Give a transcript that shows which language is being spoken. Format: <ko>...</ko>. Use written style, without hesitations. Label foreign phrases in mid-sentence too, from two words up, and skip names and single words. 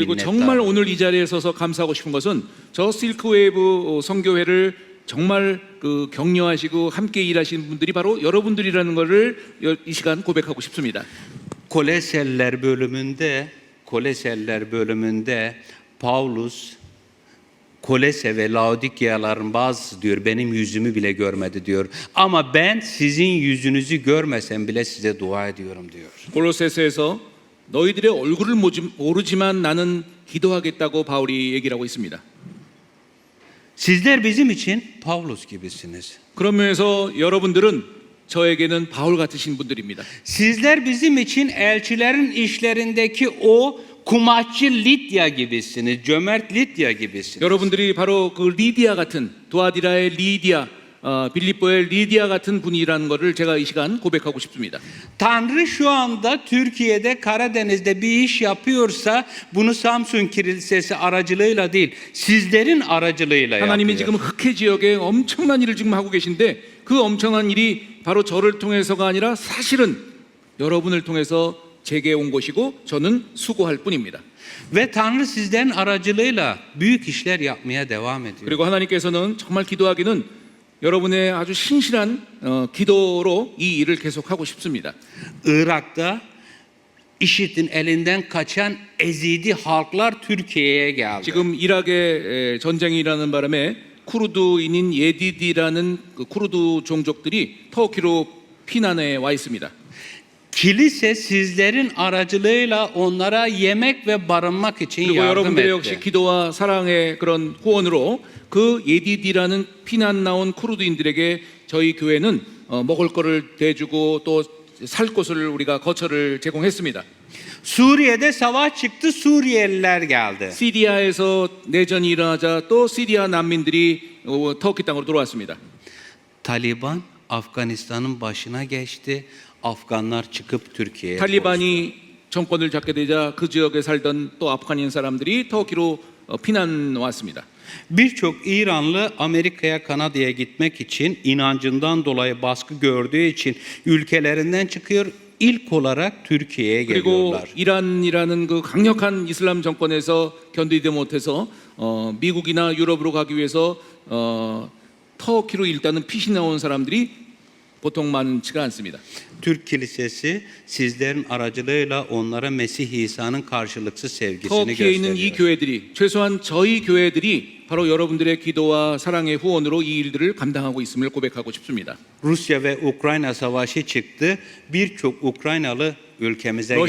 <ko>그리고 정말</ko> <tr>minnettarım.</tr> <ko>오늘 이 자리에 서서 감사하고 싶은 것은 저 실크웨이브 선교회를 정말 그 격려하시고 함께 일하시는 분들이 바로 여러분들이라는 것을 이 시간 고백하고 싶습니다.</ko> <tr>Koleseller bölümünde Paulus Kolese ve Laodikyaların bazısı diyor benim yüzümü bile görmedi diyor. Ama ben sizin yüzünüzü görmesem bile size dua ediyorum diyor.</tr> <ko>골로새서에서 너희들의 얼굴을 모르지만 나는 기도하겠다고 바울이 얘기를 하고 있습니다.</ko> <tr>Sizler bizim için Paulus gibisiniz.</tr> <ko>그런 면에서 여러분들은 저에게는 바울 같으신 분들입니다.</ko> <tr>Sizler bizim için elçilerin işlerindeki o kumaşçı Lidya gibisiniz, cömert Lidya gibisiniz.</tr> <ko>여러분들이 바로 그 리디아 같은 도아디라의 리디아, 빌립보의 리디아 같은 분이라는 것을 제가 이 시간 고백하고 싶습니다.</ko> <tr>Tanrı şu anda Türkiye'de Karadeniz'de bir iş yapıyorsa bunu Samsun Kilisesi aracılığıyla değil, sizlerin aracılığıyla</tr> <ko>하나님이</ko> <tr>yapıyor.</tr> <ko>지금 흑해 지역에 엄청난 일을 지금 하고 계신데 그 엄청난 일이 바로 저를 통해서가 아니라 사실은 여러분을 통해서 제게 온 것이고 저는 수고할 뿐입니다.</ko> <tr>Ve Tanrı sizlerin aracılığıyla büyük işler yapmaya devam ediyor.</tr> <ko>그리고 하나님께서는 정말 기도하기는 여러분의 아주 신실한 기도로 이 일을 계속하고 싶습니다.</ko> <tr>Irak'ta IŞİD'in elinden kaçan Ezidi halklar Türkiye'ye geldi.</tr> <ko>지금 이락의 전쟁이 일어나는 바람에 쿠르드인인 예디디라는 그 쿠르드 종족들이 터키로 피난해 와 있습니다.</ko> <tr>Kilise sizlerin aracılığıyla onlara yemek ve barınmak için</tr> <ko>그리고</ko> <tr>yardım</tr> <ko>여러분들의 역시</ko> <tr>etti.</tr> <ko>기도와 사랑의 그런 후원으로 그 예디디라는 피난 나온 쿠르드인들에게 저희 교회는 먹을 거를 대주고 또 살 곳을 우리가 거처를 제공했습니다.</ko> <tr>Suriye'de savaş çıktı, Suriyeliler geldi.</tr> <ko>시리아에서 내전이 일어나자 또 시리아 난민들이 터키 땅으로 들어왔습니다.</ko> <tr>Taliban Afganistan'ın başına geçti. Afganlar çıkıp Türkiye'ye koştu.</tr> <ko>탈리반이 정권을 잡게 되자 그 지역에 살던 또 아프간 사람들이 터키로 피난 왔습니다.</ko> <tr>Birçok İranlı Amerika'ya, Kanada'ya gitmek için inancından dolayı baskı gördüğü için ülkelerinden çıkıyor. İlk olarak Türkiye'ye</tr> <ko>그리고</ko> <tr>geliyorlar.</tr> <ko>이란이라는 그 강력한 이슬람 정권에서 견디지 못해서 미국이나 유럽으로 가기 위해서 터키로 일단은 피신 나온 사람들이 보통 많지가 않습니다.</ko> <tr>Türk Kilisesi sizlerin aracılığıyla onlara Mesih İsa'nın karşılıksız sevgisini</tr> <ko>터키에 있는 이</ko> <tr>gösteriyor.</tr> <ko>교회들이 최소한 저희 교회들이 바로 여러분들의 기도와 사랑의 후원으로 이 일들을 감당하고 있음을 고백하고 싶습니다.</ko> <tr>Rusya ve Ukrayna savaşı çıktı. Birçok Ukraynalı ülkemize geldi.</tr>